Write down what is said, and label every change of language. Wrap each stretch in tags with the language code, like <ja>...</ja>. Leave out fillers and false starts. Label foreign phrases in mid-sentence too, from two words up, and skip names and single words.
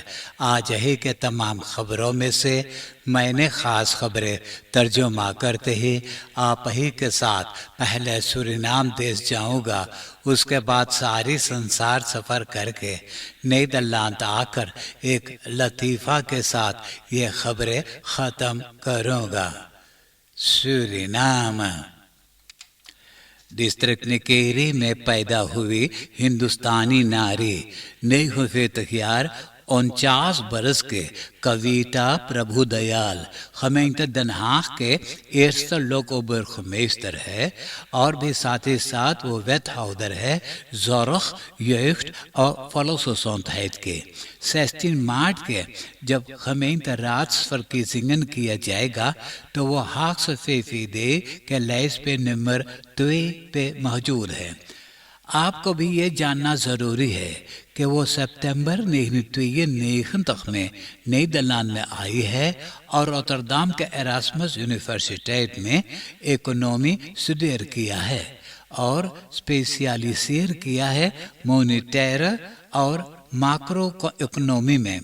<hns>आज ही के तमाम खबरों में से मैंने ख़ास खबरें तर्जुमा करते ही आप ही के साथ पहले सूरीनाम देश जाऊंगा, उसके बाद सारी संसार सफ़र करके नीदरलैंड आकर एक लतीफ़ा के साथ ये खबरें ख़त्म करूंगा। सूरीनाम डिस्ट्रिक्ट निकेरी में पैदा हुई हिंदुस्तानी नारी नेहुफेतखियार 49 बरस के कविता प्रभुदयाल</hns> <nl>gemeente Den Haag</nl> <hns>के</hns> <nl>eerste lokoburgemeester</nl> <hns>है और भी साथ ही साथ वो wethouder है</hns> <nl>zorg, jeugd</nl> <hns>और volksgezondheid के। 16 मार्च के जब</hns> <nl>gemeente raadsverkiezingen</nl> <hns>किया जाएगा तो वो</hns> <nl>Haagse VVD</nl> <hns>के lijst पे नंबर 2 पे मौजूद है। आपको भी ये जानना ज़रूरी है कि वो सितंबर 1992 में नीदरलैंड में आई है और रोटरडम के एरास्मस यूनिवर्सिटी में</hns> <en>economy study</en> <hns>किया है और स्पेशलाइजेशन किया है मॉनिटरी और</hns> <en>macro economy</en> <hns>में।</hns>